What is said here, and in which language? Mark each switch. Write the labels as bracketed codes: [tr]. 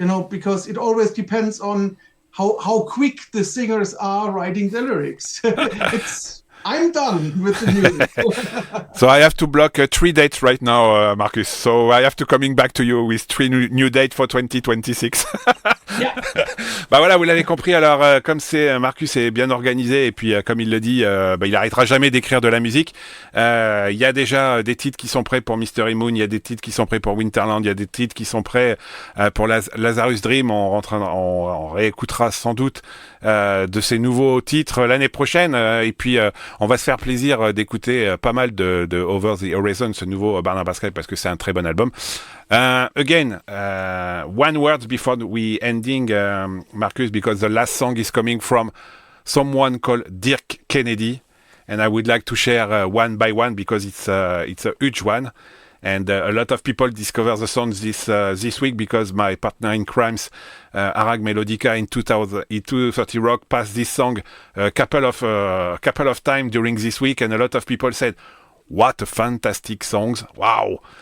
[en] Because it always depends on how quick the singers are writing the lyrics. I'm done with the music. So I have to block 3 dates right now, Markus. So I have to coming back to you with 3 new dates for 2026. Yeah. [fr] Bah voilà, vous l'avez compris. Alors, comme Markus est bien organisé et puis comme il le dit, il arrêtera jamais d'écrire de la musique. Il y a déjà des titres qui sont prêts pour Mystery Moon. Il y a des titres qui sont prêts pour Winterland. Il y a des titres qui sont prêts pour Lazarus Dream. On réécoutera sans doute de ces nouveaux titres l'année prochaine. Et puis on va se faire plaisir d'écouter pas mal de Over the Horizon, ce nouveau Barnabas Sky, parce que c'est un très bon album. [en] Again, one word before we ending, Markus, because the last song is coming from someone called Dirk Kennedy, and I would like to share one by one because it's a huge one. And a lot of people discover the songs this week because my partner in crimes, Arag Melodica, in 230 Rock, passed this song a couple of times during this week, and a lot of people said, "What a fantastic songs! Wow!"